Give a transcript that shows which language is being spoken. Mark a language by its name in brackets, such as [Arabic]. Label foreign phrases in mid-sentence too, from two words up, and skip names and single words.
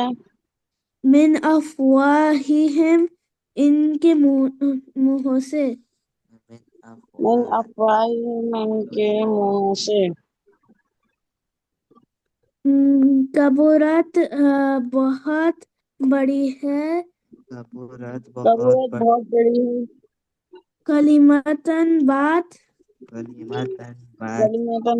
[Arabic] من افواہہم [Urdu] ان کے منہوں سے. من افواہہم ان کے منہوں سے. کبورت بہت بڑی ہے, कबूरत کبورت بہت بڑی ہے, کلمتن بات, کلمتن بات कलिमतन